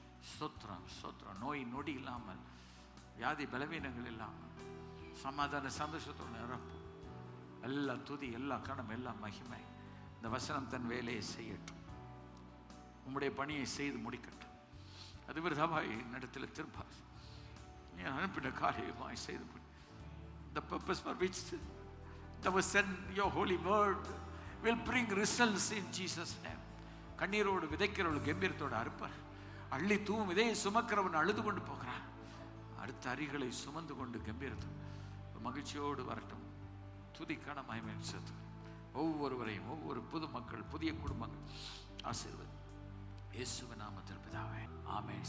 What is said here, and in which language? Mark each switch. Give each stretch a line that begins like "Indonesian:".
Tamil: ஸ்தோத்திரம் ஸ்தோத்திரம். நோய் நொடி இல்லாமல், வியாதி பலவீனங்கள் இல்லாமல், சமாதான சந்தோஷத்தோடு நிரப்பும். எல்லா துதி, எல்லா கணம், எல்லா மகிமை இந்த வசனம் தன் வேலையை செய்யட்டும். உம்முடைய பணியை செய்து முடிக்கட்டும். அது விருதாவாய் இடத்துல திரும்ப நீ அனுப்பின காரியமாய் செய்து முடி.
English: The purpose for which that was sent your holy word will bring results in Jesus name.
Tamil: கண்ணீரோடு விதைக்கிறவள் கம்பீரத்தோடு அறுப்பார். அள்ளி தூவும் விதையை சுமக்கிறவன் அழுது கொண்டு போகிறான். அடுத்த அரிகளை சுமந்து கொண்டு கம்பீரத்தோடு மகிழ்ச்சியோடு வரட்டும். துதிக்கான மகிமை சேர்த்து ஒவ்வொருவரையும், ஒவ்வொரு புது மக்கள், புதிய குடும்பங்கள் ஆசீர்வதி இயேசுவின் நாமத்தில் பிதாவே, ஆமென்.